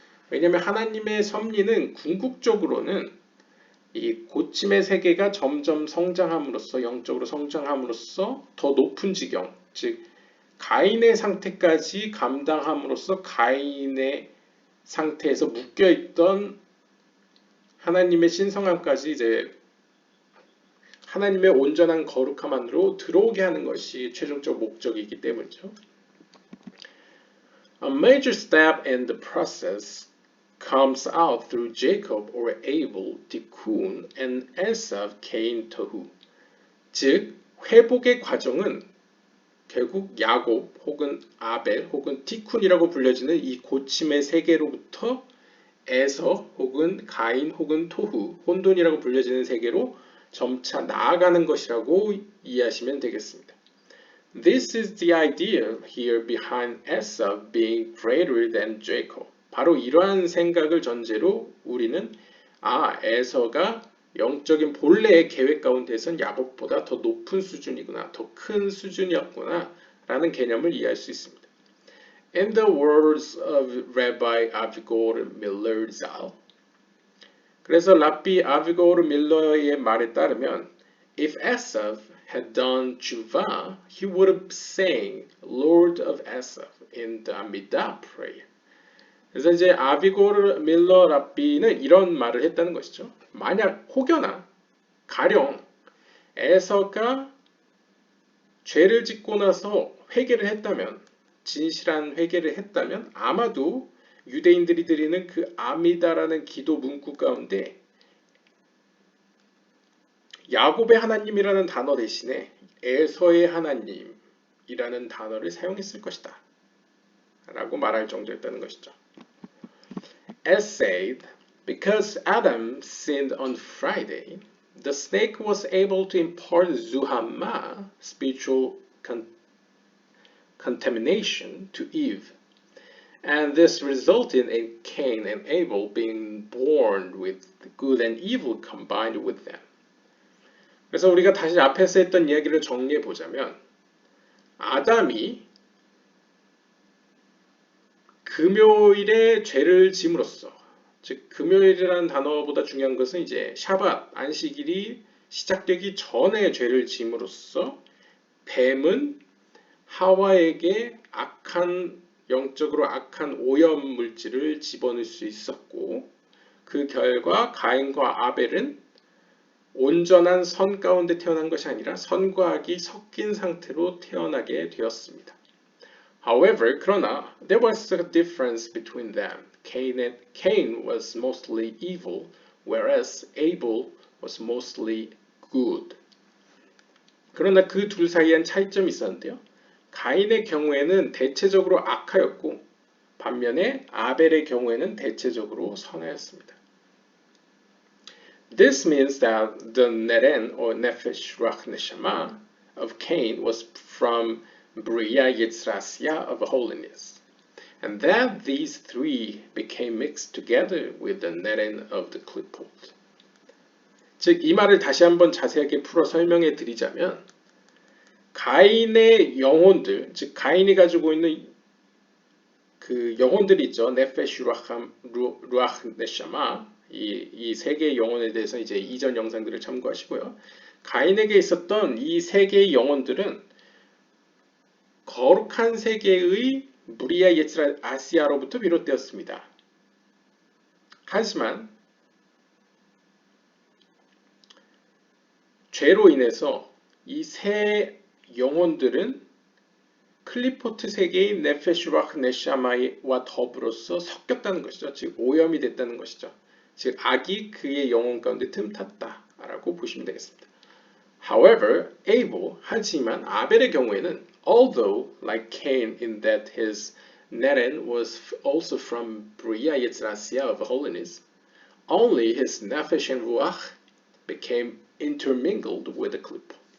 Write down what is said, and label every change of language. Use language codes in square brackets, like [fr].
[ko] 왜냐하면 하나님의 섭리는 궁극적으로는 이 고침의 세계가 점점 성장함으로써 영적으로 성장함으로써 더 높은 지경, 즉 가인의 상태까지 감당함으로써 가인의 상태에서 묶여있던 하나님의 신성함까지 이제 하나님의 온전한 거룩함 안으로 들어오게 하는 것이 최종적 목적이기 때문이죠. [en] A major step in the process comes out through Jacob or Abel, Tikkun, and Esav, Cain, Tohu. [ko] 즉, 회복의 과정은 결국 야곱 혹은 아벨 혹은 티쿤이라고 불려지는 이 고침의 세계로부터 에서 혹은 가인 혹은 토후, 혼돈이라고 불려지는 세계로 점차 나아가는 것이라고 이해하시면 되겠습니다. [en] This is the idea here behind Esau being greater than Jacob. [ko] 바로 이러한 생각을 전제로 우리는 에서가 영적인 본래의 계획 가운데선 야곱보다 더 높은 수준이구나, 더 큰 수준이었구나 라는 개념을 이해할 수 있습니다. [en] In the words of Rabbi Avigdor Miller Zal, [ko] 그래서 랍비 아비고르 밀러의 말에 따르면 [en] If Esau had done tshuva, he would have sang Lord of Esau in the Amidah prayer. [ko] 그래서 이제 아비고르 밀러 랍비는 이런 말을 했다는 것이죠. 만약 혹여나 가령 에서가 죄를 짓고 나서 회개를 했다면, 진실한 회개를 했다면 아마도 유대인들이 드리는 그 아미다라는 기도 문구 가운데 야곱의 하나님이라는 단어 대신에 에서의 하나님이라는 단어를 사용했을 것이다 라고 말할 정도였다는 것이죠. [en] As said, because Adam sinned on Friday, the snake was able to impart zuhama, spiritual contamination, to Eve. And this resulted in Cain and Abel being born with good and evil combined with them. [ko] 그래서 우리가 다시 앞에서 했던 이야기를 정리해 보자면 아담이 금요일에 죄를 짐으로써, 즉 금요일이라는 단어보다 중요한 것은 이제 샤밧 안식일이 시작되기 전에 죄를 짐으로써 뱀은 하와에게 영적으로 악한 오염 물질을 집어넣을 수 있었고 그 결과 가인과 아벨은 온전한 선 가운데 태어난 것이 아니라 선과 악이 섞인 상태로 태어나게 되었습니다. [en] However, [ko] 그러나 [en] there was a difference between them. Cain was mostly evil, whereas Abel was mostly good. [ko] 그러나 그 둘 사이엔 차이점이 있었는데요. 가인의 경우에는 대체적으로 악하였고 반면에 아벨의 경우에는 대체적으로 선하였습니다. [en] This means that the neren or nefesh ruach neshama of Cain was from Bria Yitzrasia of holiness, and that these three became mixed together with the neren of the klipot. [ko] 즉, 이 말을 다시 한번 자세하게 풀어 설명해 드리자면 가인의 영혼들, 즉 가인이 가지고 있는 그 영혼들이 있죠. 네페슈 루ach 네샤마, 이 세 개의 영혼에 대해서 이제 이전 영상들을 참고하시고요. 가인에게 있었던 이 세 개의 영혼들은 거룩한 세계의 무리아 예츠라 아시아로부터 비롯되었습니다. 하지만 죄로 인해서 이 세 영혼들은 클리포트 세계인 네페슈락 네샤마와 더불어서 섞였다는 것이죠. 즉 오염이 됐다는 것이죠. 즉 악이 그의 영혼 가운데 틈탔다라고 보시면 되겠습니다. [en] However, Abel, [ko] 하지만 아벨의 경우에는 [en] although like Cain in that his Neren was also from Bria Yetzrasia of holiness, only his nefesh and ruach became intermingled with the clip.